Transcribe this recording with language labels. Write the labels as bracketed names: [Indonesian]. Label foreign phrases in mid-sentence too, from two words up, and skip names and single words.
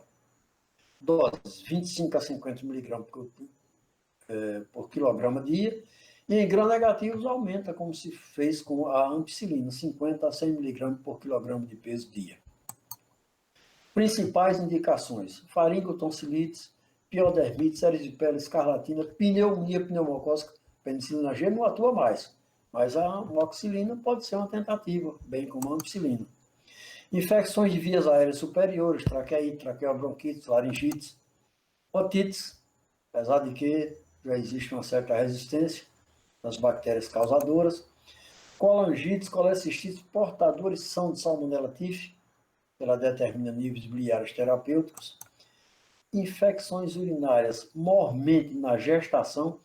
[Portuguese] Doses 25 a 50 mg por quilograma dia, e em gram-negativos aumenta, como se fez com a ampicilina, 50 a 100 mg por quilograma de peso dia. Principais indicações: faringotonsilites, piodermite, erisipela, escarlatina, pneumonia pneumocócica. Penicilina G não atua mais, mas a amoxicilina pode ser uma tentativa, bem como a ampicilina. Infecções de vias aéreas superiores, traqueite, traqueobronquites, laringites, otites, apesar de que já existe uma certa resistência das bactérias causadoras, colangites, colecistites, portadores são de Salmonella typhi, ela determina níveis biliares terapêuticos, infecções urinárias, mormente na gestação.